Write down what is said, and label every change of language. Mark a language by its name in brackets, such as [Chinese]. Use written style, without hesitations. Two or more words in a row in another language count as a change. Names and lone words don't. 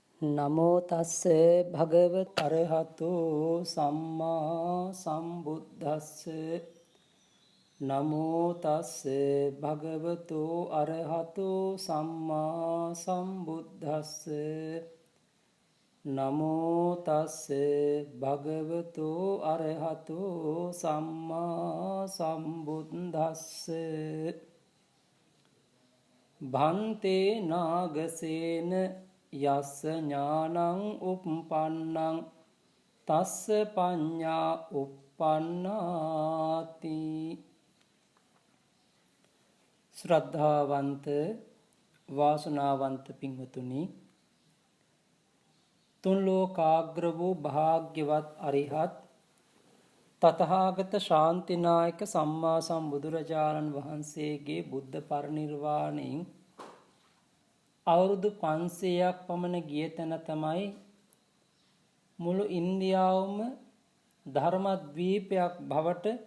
[Pali] නමෝ තස්ස භගවත අරහතෝ සම්මා සම්බුද්දස්ස නමෝ තස්ස භගවතෝ අරහතෝ සම්මා සම්බුද්දස්ස නමෝ තස්ස භගවතෝ අරහතෝ සම්මා සම්බුද්දස්ස භන්තේ නාගසේන යස්ස ඥානං උප්පන්නං තස්ස පඤ්ඤා උප්පන්නාති. [Sinhala] ශ්‍රද්ධාවන්ත වාසනාවන්ත පින්වතුනි, තුන් ලෝකාග්‍ර වූ භාග්‍යවත් අරිහත් තථාගත ශාන්තිනායක සම්මා සම්බුදුරජාණන් වහන්සේගේ බුද්ධ පරිනිර්වාණයෙන් අවුරුදු 500ක් පමණ ගිය තැන තමයි මුළු ඉන්දියාවම ධර්මද්වීපයක් බවට,